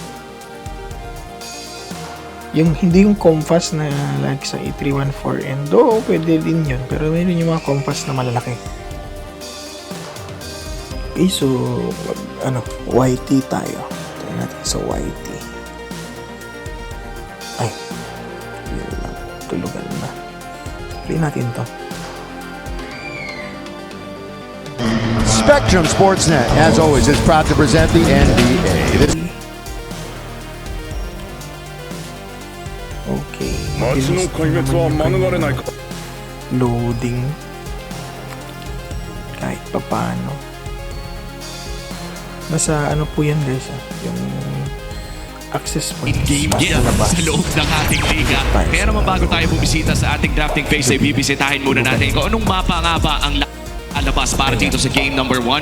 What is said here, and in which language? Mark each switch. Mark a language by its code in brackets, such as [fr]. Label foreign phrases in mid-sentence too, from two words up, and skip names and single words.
[tl] Yung hindi yung Compass na like sa E314N, pwede din yun. Pero meron yung mga Compass na malalaki. Okay, so YT tayo. Try natin sa YT. Ay, yun lang. Tulugan na. Play natin to. [en] Spectrum Sportsnet, as always, is proud to present the NBA. [tl] Okay. [ja] 街の壊滅は免れないか。 [tl] Loading. Kahit pa paano. Nasa ano po yan guys, yung [en] access points. [tl] In-game nasa yan labas. sa loob ng ating liga. Kaya naman bago tayo bumisita sa ating [en] drafting phase [tl] ay bibisitahin muna natin kung anong mapa nga ba ang lalabas para dito sa [en] game number 1.